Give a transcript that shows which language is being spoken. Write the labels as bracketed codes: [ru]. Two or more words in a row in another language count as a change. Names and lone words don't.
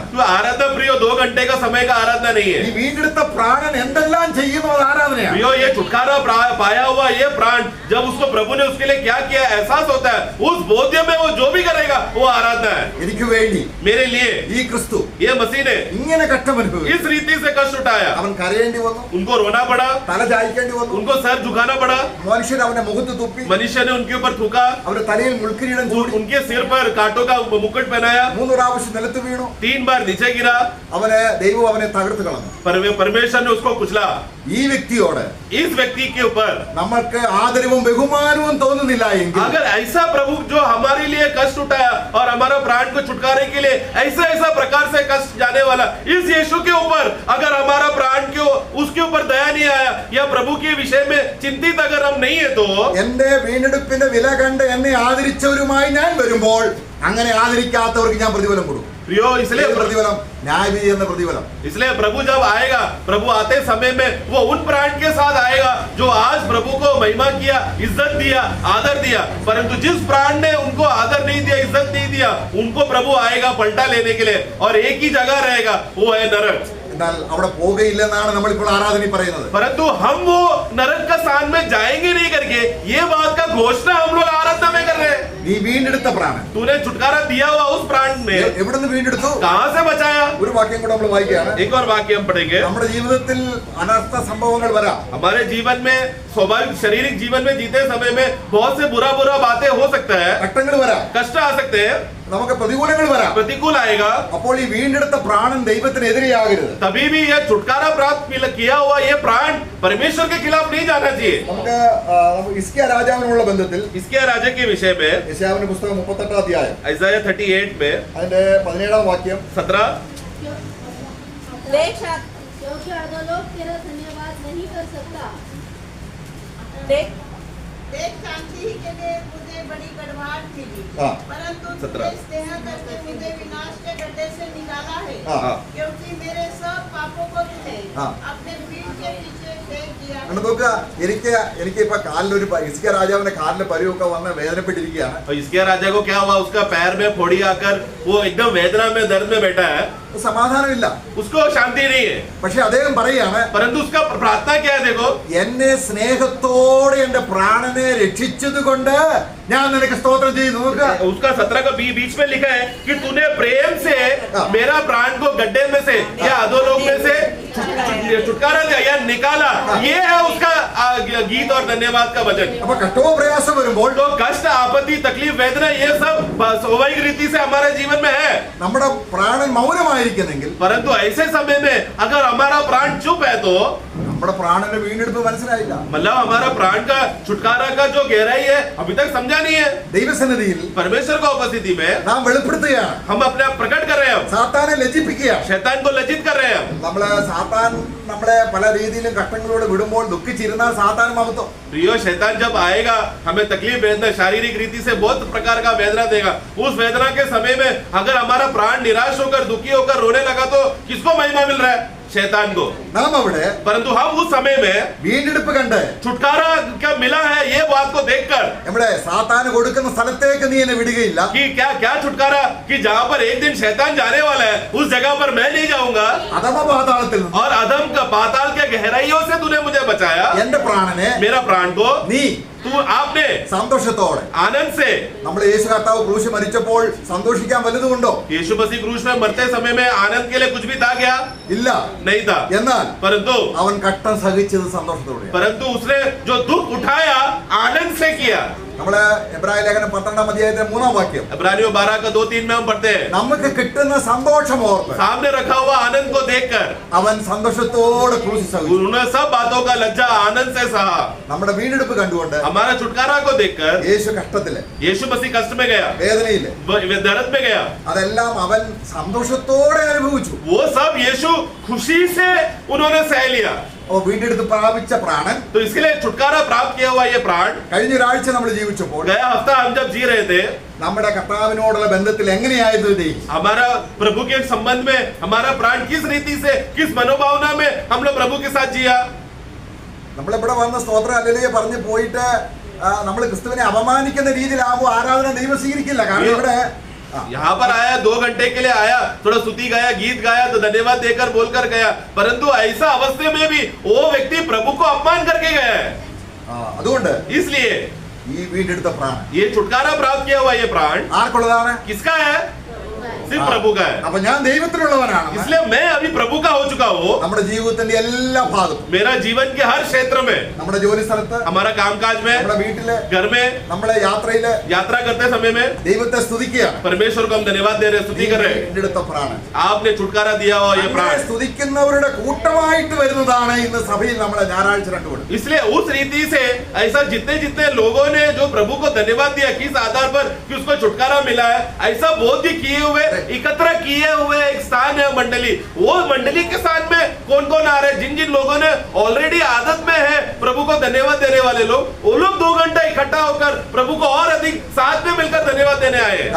[hi] तो आराधना प्रियो 2 घंटे का समय का आराधना नहीं है. [ml] ഈ വീണ്ടെടുത്ത പ്രാണൻ എന്തെല്ലാം ചെയ്യുന്നു അത് ആരാധനയാണ്. [hi] प्रियो ये छुटकारा पाया हुआ ये प्राण जब उसको प्रभु ने उसके लिए क्या किया एहसास होता है, उस बोध्य में वो जो भी करेगा वो आराधना है. [ml] എനിക്ക് വേണ്ടി [hi] मेरे लिए [ml] ഈ ക്രിസ്തു [hi] ये मसीह ने [ml] ഇങ്ങനെ കഷ്ടമനുഭവിച്ചു. [hi] इस रीति से कष्ट उठाया. [ml] അവൻ കരയേണ്ടി വന്നു, [hi] उनको रोना पड़ा, [ml] തല ചായ്ക്കേണ്ടി വന്നു, [hi] उनको सर झुकाना पड़ा, [ml] മനുഷ്യൻ അവന്റെ മുഖത്ത് തുപ്പി, [hi] मनुष्य ने उनके ऊपर थूका, [ml] അവരുടെ തലയിൽ മുൾക്കിരീടം ചൂടി, [hi] उनके सिर पर कांटों का मुकुट पहनाया, [ml] 3 പ്രാവശ്യം നിലത്ത് വീണു. [hi] 3 बार नीचे गिरा, [ml] ദൈവം അവനെ തകർത്ത് കളഞ്ഞു. [hi] परमेश्वर ने उसको कुचला. [ml] ഈ വ്യക്തിയോട് [hi] इस व्यक्ति के ऊपर [ml] നമ്മൾക്ക് ആദരവും ബഹുമാനവും തോന്നുന്നില്ല എങ്കിൽ, [hi] अगर ऐसा प्रभु जो हमारे लिए कष्ट उठाया और हमारा प्राण को छुटकारे के लिए ऐसा प्रकार से कष्ट जाने वाला इस यीशु के ऊपर अगर हमारा प्राण क्यों उसके ऊपर दया नहीं आया या प्रभु के विषय में चिंतित अगर हम नहीं है तो [ml] എന്റെ വീണ്ടെടുപ്പിന്റെ വില കണ്ട് എന്നെ ആദരിച്ചവരുമായി ഞാൻ വരുമ്പോൾ അങ്ങനെ ആദരിക്കാത്തവർക്ക് ഞാൻ പ്രതിഫലം കൊടുക്കും. [hi] प्रियो इसलिए [ml] പ്രതിഫലം ന്യായവിധി എന്ന പ്രതിഫലം. [hi] इसलिए प्रभु जब आएगा, प्रभु आते समय में वो उन प्राण के साथ आएगा जो आज प्रभु को महिमा किया, इज्जत दिया, आदर दिया, परंतु जिस प्राण ने उनको आदर नहीं दिया, इज्जत नहीं दिया, उनको प्रभु आएगा पलटा लेने के लिए और एक ही जगह रहेगा, वो है नरक. [ml] എന്നാൽ അവിടെ പോകുകയില്ലെന്നാണ് നമ്മളിപ്പോൾ ആരാധന പറയുന്നത്. [hi] परंतु हम वो नरक का स्थान में जाएंगे नहीं करके ये बात का घोषणा हम लोग आराधना में कर रहे हैं. [ml] നീ വീണ്ടെടുത്ത പ്രാണൻ [hi] तूने छुटकारा दिया हुआ उस प्राण में [ml] എവിടുന്ന് വീണ്ടെടുത്തു? [hi] कहां से बचाया? [ml] ഒരു വാക്യം കൂടെ നമ്മൾ വായിക്കുകയാണ്. [hi] एक और वाक्य हम पढ़ेंगे. [ml] നമ്മുടെ ജീവിതത്തിൽ അനർത്ഥ സംഭവങ്ങൾ വരാം. [hi] हमारे जीवन में स्वाभाविक शारीरिक जीवन में जीते समय में बहुत से बुरा बातें हो सकता है, [ml] ഘട്ടങ്ങൾ വരാം, [hi] कष्ट आ सकते हैं, [ml] നമുക്ക് പ്രതികൂലങ്ങൾ വരാം. [hi] प्रतिकूल आएगा. [ml] അപ്പോൾ ഈ വീണ്ടെടുത്ത പ്രാണൻ ദൈവത്തിനെതിരെയാകരുത്. [hi] तभी भी यह छुटकारा प्राप्त किया हुआ ये प्राण परमेश्वर के खिलाफ नहीं जाना चाहिए. [ml] നമുക്ക് ഹിസ്കിയ രാജാവിനുള്ള ബന്ധത്തിൽ [hi] इसके राजा के विषय में [ml] യെശയ്യാവിന്റെ പുസ്തകം 38 അധ്യായം [hi] Isaiah 38 में [ml] അതിന്റെ 17 വാക്യം 17 [hi] देख शा- क्योंकि अधोलोक तेरा धन्यवाद नहीं कर सकता. देख देख शांति ही के लिए मुझे बड़ी कड़वाहट मिली, हाँ। परंतु 17 तूने स्नेह करके मुझे विनाश के गड्ढे से निकाला है, हाँ। क्योंकि मेरे सब पापों को तूने हाँ। अपने पीठ के पीछे फेंक दिया है। [ml] കണ്ടു നോക്കുക, എനിക്ക് ഇപ്പൊ കാലിലൊരു ഹിസ്കിയ രാജാവിന്റെ കാലിലെ പരിവൊക്കെ വന്ന് വേദനപ്പെട്ടിരിക്കുകയാണ്. [hi] और इसके राजा को क्या हुआ, उसका पैर में फोड़ी आकर वो एकदम वेदना में दर्द में बैठा है, [ml] സമാധാനമില്ല. [hi] उसको शांति नहीं है. [ml] പക്ഷെ അദ്ദേഹം പറയാണ്, [hi] परंतु उसका प्रार्थना क्या है, देखो, [ml] എന്നെ സ്നേഹത്തോടെ എന്റെ പ്രാണനെ രക്ഷിച്ചത് കൊണ്ട് ഞാൻ നിനക്ക് സ്തോത്രം ചെയ്യുന്നു. നോക്കുക, [hi] उसका 17 का बीच में लिखा है कि तूने प्रेम से हाँ। मेरा प्राण को गड्ढे में से या अधोलोक में से छुटकारा दिया या निकाला. ये है उसका गीत और धन्यवाद का वचन. [ml] അപ്പൊ കഷ്ടവും പ്രയാസം വരുമ്പോൾ [hi] तो कष्ट आपत्ति तकलीफ वेदना ये सब स्वाभाविक रीति से हमारे जीवन में है, [ml] നമ്മുടെ പ്രാണൻ മൗനമായിരിക്കുന്നെങ്കിൽ [hi] परंतु ऐसे समय में अगर हमारा प्राण चुप है तो [ml] നമ്മുടെ പ്രാണന്റെ വീണ്ടെടുപ്പ് മനസ്സിലായില്ല. [hi] मतलब हमारा प्राण का छुटकारा का जो गहराई है अभी तक समझा नहीं है. [ml] ദൈവസന്നിധിയിൽ [hi] परमेश्वर की उपस्थिति में [ml] നാം വെളിപ്പെടുത്തുകയാണ്, [hi] हम अपने आप प्रकट कर रहे हैं, [ml] സാത്താനെ ലജ്ജിപ്പിക്കുകയാണ്. [hi] शैतान को लज्जित कर रहे हैं. [ml] നമ്മള് സാത്താൻ നമ്മളെ പല രീതിയിലും കഷ്ടങ്ങളിലൂടെ വിടുമ്പോൾ ദുഃഖിച്ചിരുന്നാൽ സാത്താൻ മഹത്വം. [hi] प्रियो शैतान जब आएगा हमें तकलीफ वेदना शारीरिक रीति से बहुत प्रकार का वेदना देगा. उस वेदना के समय में अगर हमारा प्राण निराश होकर दुखी होकर रोने लगा तो किसको महिमा मिल रहा है? शैतान को. [ml] നാം അവിടെ [hi] परंतु हम उस समय में [ml] വീണ്ടെടുപ്പ് കണ്ട് [hi] छुटकारा क्या मिला है ये बात को देखकर [ml] നമ്മുടെ സാത്താന് കൊടുക്കുന്ന സ്ഥലത്തേക്ക് നീ എന്നെ വിടുകയില്ല. [hi] कि क्या छुटकारा कि जहाँ पर एक दिन शैतान जाने वाला है उस जगह पर मैं नहीं जाऊंगा [ml] അധമ പാതാളത്തിൽ നിന്ന് [hi] और अधम का पाताल के गहराइयों से तूने मुझे बचाया. [ml] എന്റെ പ്രാണനെ [hi] मेरा प्राण को [ml] നീ [hi] तू आपने [ml] സന്തോഷത്തോടെ, [hi] आनंद से [ml] നമ്മുടെ യേശു കർത്താവ് ക്രൂശ് മരിച്ചപ്പോൾ സന്തോഷിക്കാൻ വലുതുകൊണ്ടോ? [hi] यीशु मसीह क्रूस में मरते समय में आनंद के लिए कुछ भी था क्या? [ml] ഇല്ല. [hi] नहीं था. [ml] എന്നാൽ [hi] परंतु [ml] അവൻ കഷ്ടം സഹിച്ചത് സന്തോഷത്തോടെ. [hi] परंतु उसने जो दुख उठाया आनंद से किया. [ml] നമ്മള് എബ്രായ ലേഖനം 12 അധ്യായത്തിലെ 3 വാക്യം, [hi] इब्रानियों 12 का 2-3 में हम पढ़ते हैं, [ml] നമുക്ക് കിട്ടുന്ന സന്തോഷം ഓർത്ത് [hi] सामने रखा हुआ आनंद को देखकर [ml] അവൻ സന്തോഷത്തോടെ ക്രൂശ് സഹിച്ചു. [hi] उन्होंने सब बातों का लज्जा आनंद से सहा. [ml] നമ്മുടെ വീണ്ടെടുപ്പ് കണ്ടുകൊണ്ട് [hi] हमारा छुटकारा को देखकर [ml] യേശു കഷ്ടത്തില്, [hi] यीशु मसीह कष्ट में गया, [ml] വേദനയില്, [hi] दर्द में गया. [ml] അതെല്ലാം അവൻ സന്തോഷത്തോടെ അനുഭവിച്ചു. [hi] वो सब यीशु खुशी से उन्होंने सह लिया. [ml] വീണ്ടെടുത്ത് പ്രാപിച്ച പ്രാണൻ [hi] तो इसके लिए छुटकारा प्राप्त किया हुआ ये प्राण [ml] കഴിഞ്ഞ ഒരാഴ്ച നമ്മൾ ജീവിച്ചപ്പോൾ [hi] गया हफ्ता हम जब जी रहे थे [ml] നമ്മുടെ കർത്താവിനോടുള്ള ബന്ധത്തിൽ എങ്ങനെയായിരുന്നു ഇത്? [hi] हमारा प्रभु के संबंध में हमारा प्राण किस रीति से किस मनोभावना में हम लोग प्रभु के साथ जिया। [ml] നമ്മളിവിടെ വന്ന സ്തോത്ര ഹല്ലേലൂയ പറഞ്ഞു പോയിട്ട് നമ്മൾ ക്രിസ്തുവിനെ അപമാനിക്കുന്ന രീതിയിലാകുമ്പോൾ ആരാധന ദൈവം സ്വീകരിക്കില്ല. കാരണം ഇവിടെ [hi] यहाँ पर आया 2 घंटे के लिए आया, थोड़ा स्तुति गाया, गीत गाया, तो धन्यवाद देकर बोलकर गया, परंतु ऐसा अवस्था में भी वो व्यक्ति प्रभु को अपमान करके गया है। [ml] അതുകൊണ്ട് [hi] इसलिए [ml] ഈ വീണ്ടെടുത്ത പ്രാണൻ [hi] ये छुटकारा प्राप्त किया हुआ ये प्राण [ml] ആർക്കുള്ളതാണ്? [hi] किसका है? सिर्फ प्रभु का है। [ml] അപ്പൊ ഞാൻ ദൈവത്തിലുള്ളവനാണ്. [hi] इसलिए मैं अभी प्रभु का हो चुका हूँ। [ml] നമ്മുടെ ജീവിതത്തിന്റെ എല്ലാ ഭാഗത്തും, [hi] मेरा जीवन के हर क्षेत्र में, [ml] നമ്മുടെ ജോലി സ്ഥലത്ത്, [hi] हमारा कामकाज में, [ml] നമ്മുടെ വീട്ടില്, [hi] घर में, [ml] നമ്മളെ യാത്രയില് [hi] यात्रा करते समय में [ml] ദൈവത്തെ സ്തുതിക്കുകയാണ്. [hi] परमेश्वर को हम धन्यवाद दे रहे, स्तुति कर रहे हैं। [ml] വീണ്ടെടുത്ത പ്രാണൻ [hi] आपने छुटकारा दिया हुआ ये प्राण, സ്തുതിക്കുന്നവരുടെ കൂട്ടമായിട്ട് വരുന്നതാണ് ഇന്ന് സഭയിൽ നമ്മളെ ഞായറാഴ്ച കണ്ടുപിടിക്കും. इसलिए उस रीति से ऐसा जितने जितने लोगों ने जो प्रभु को धन्यवाद दिया, किस आधार पर कि उसको छुटकारा मिला है, ऐसा बोध भी किए हुए एकत्र किए हुए एक स्थान है मंडली। वो मंडली के स्थान में कौन कौन आ रहे हैं? जिन जिन लोगों ने ऑलरेडी आदत में है प्रभु को धन्यवाद देने वाले लोग, वो लोग 2 घंटा इकट्ठा होकर प्रभु को और अधिक साथ में मिलकर धन्यवाद देने आए हैं।